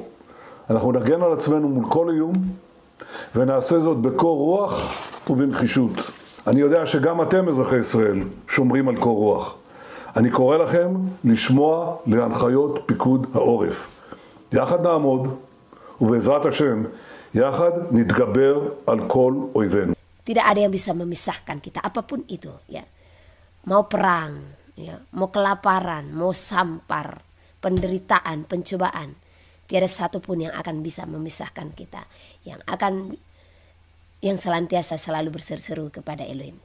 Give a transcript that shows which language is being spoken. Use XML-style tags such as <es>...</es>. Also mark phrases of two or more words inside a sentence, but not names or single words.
<he>אנחנו נגן על עצמנו מול כל איום, ונעשה זאת בקור רוח ובנחישות. אני יודע שגם אתם, אזרחי ישראל, שומרים על קור רוח. אני קורא לכם לשמוע להנחיות פיקוד העורף. יחד נעמוד, ובעזרת השם, יחד נתגבר על כל אויבינו.</he> <id>Tidak ada yang bisa memisahkan kita, apapun itu, ya. Mau perang, ya, mau kelaparan, mau sampar, penderitaan, pencobaan, tiada satu pun yang akan bisa memisahkan kita, yang senantiasa selalu berseru-seru kepada Elohim.</id>